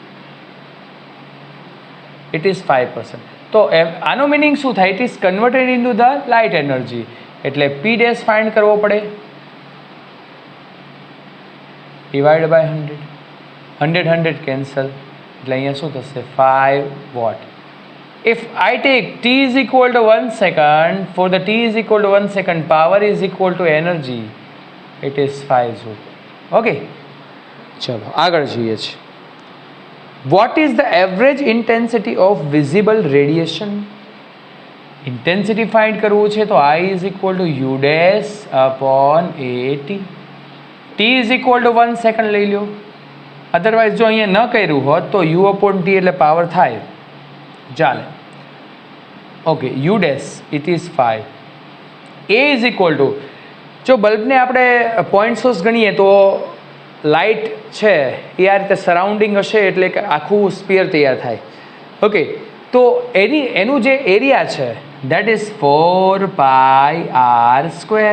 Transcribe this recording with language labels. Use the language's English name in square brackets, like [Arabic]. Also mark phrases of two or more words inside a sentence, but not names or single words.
[English] It is 5%. [Gujarati] તો આનો મિનિંગ શું થાય? [English] It is converted into the light energy. એટલે P dash find કરવો પડે, divide by 100. [Gujarati] 100 કેન્સલ, એટલે અહીંયા શું થશે? 5 વોટ. [English] If I take t is equal to 1 second, for the t is equal to 1 second, power is equal to energy, it is 5 joule. [Gujarati] Okay, ચલો આગળ જોઈએ છે. [English] What is the average intensity of visible radiation? Intensity find કરવું છે તો I is equal to U dash upon AT. T is equal to 1 second [Gujarati] લઈ લો. અધરવાઇઝ જો અહીંયા ન કર્યું હોત તો U upon T એટલે પાવર થાય, ચાલે. ઓકે, [English] U dash it is 5. A is equal to, [Gujarati] જો બલ્બને આપણે પોઈન્ટ સોર્સ ગણીએ તો લાઇટ છે એ આ રીતે સરાઉન્ડિંગ હશે એટલે કે આખું સ્પીયર તૈયાર થાય. ઓકે, તો એનું જે એરિયા છે [English] that is 4 pi r square.